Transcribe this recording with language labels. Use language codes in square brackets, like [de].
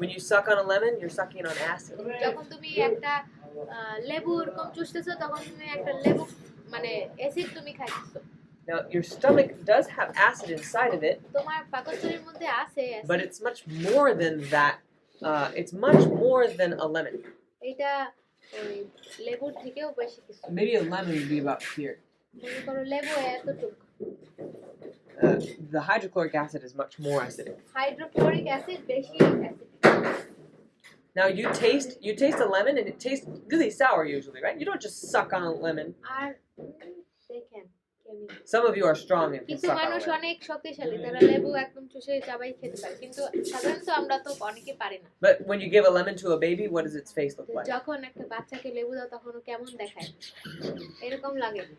[en] When you suck on a lemon, you're sucking on acid. [bn] যখন তুমি একটা লেবু এরকম চুষতেছো তখন তুমি একটা লেবু মানে অ্যাসিড তুমি খাইতেছো। [en] Now, your stomach does have acid inside of it, [bn] তোমার পাকস্থলীর মধ্যে আছে [en] but [bn] acid. [en] it's much more than that. It's much more than a lemon. [bn] এটা ওই লেবুর থেকেও বেশি কিছু। [en] Maybe a lemon would be about here. [bn] মনে করো লেবু এতটুকু। [en] The hydrochloric acid is much more acidic. [bn] Hydrochloric acid বেশি acidic. [en] Now you taste a lemon and it tastes really sour usually, right? You don't just suck on a lemon. [bn] আর দেখেন [en] Some of you are strong and can [bn] কিছু [en] suck on a [bn] মানুষ [en] lemon. [bn] অনেক শক্তিশালী, তারা লেবু একদম চুষে চাবাই খেতে পারে, কিন্তু সাধারণত আমরা তো অনেকে পারি না। [en] But when you give a lemon to a baby, what does its face look like? [bn] যখন একটা বাচ্চাকে লেবু দাও তখন ও কেমন দেখায়, এরকম লাগে।